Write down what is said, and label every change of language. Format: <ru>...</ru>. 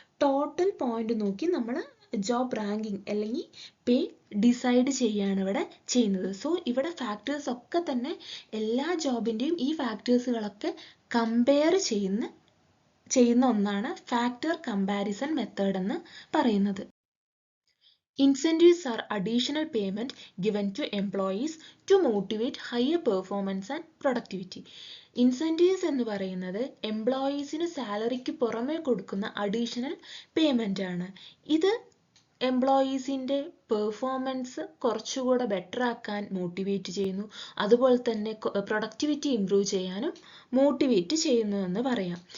<ml>Total point നോക്കി നമ്മൾ job ranking അല്ലെങ്കിൽ പേ ഡിസൈഡ് ചെയ്യുകയാണ് ഇവിടെ ചെയ്യുന്നത്. സോ ഇവിടെ ഫാക്ടേഴ്സ് ഒക്കെ തന്നെ എല്ലാ ജോബിൻ്റെയും ഈ ഫാക്ടേഴ്സുകളൊക്കെ കമ്പയർ ചെയ്യുന്ന ഒന്നാണ് ഫാക്ടർ കമ്പാരിസൺ മെത്തേഡ് എന്ന് പറയുന്നത്.</ml> <en>Incentives are additional payment given to employees to motivate higher performance and productivity.</en> <ml>Incentives എന്ന് പറയുന്നത് എംപ്ലോയീസിന് സാലറിക്ക് പുറമെ കൊടുക്കുന്ന അഡീഷണൽ പേയ്മെൻ്റ് ആണ്. ഇത് എംപ്ലോയീസിൻ്റെ പെർഫോമൻസ് കുറച്ചുകൂടെ ബെറ്റർ ആക്കാൻ മോട്ടിവേറ്റ് ചെയ്യുന്നു, അതുപോലെ തന്നെ പ്രൊഡക്ടിവിറ്റി ഇംപ്രൂവ് ചെയ്യാനും മോട്ടിവേറ്റ് ചെയ്യുന്നു എന്ന് പറയാം.</ml>